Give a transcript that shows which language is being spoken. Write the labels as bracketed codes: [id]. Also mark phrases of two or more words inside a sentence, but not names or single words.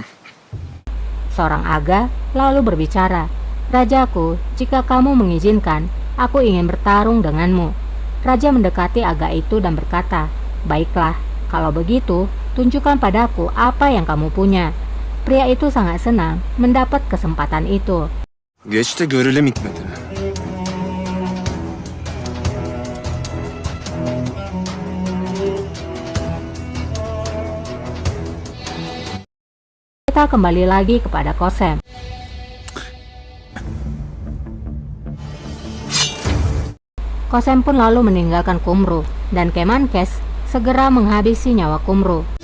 [id] Seorang aga lalu berbicara, "Rajaku, jika kamu mengizinkan, aku ingin bertarung denganmu." Raja mendekati aga itu dan berkata, "Baiklah, kalau begitu, tunjukkan padaku apa yang kamu punya." Pria itu sangat senang mendapat kesempatan itu. [tr] Geç de görelim hikmetini. [id] Kita kembali lagi kepada Kosem. Kosem pun lalu meninggalkan Kumru, dan Kemenkes segera menghabisi nyawa Kumru.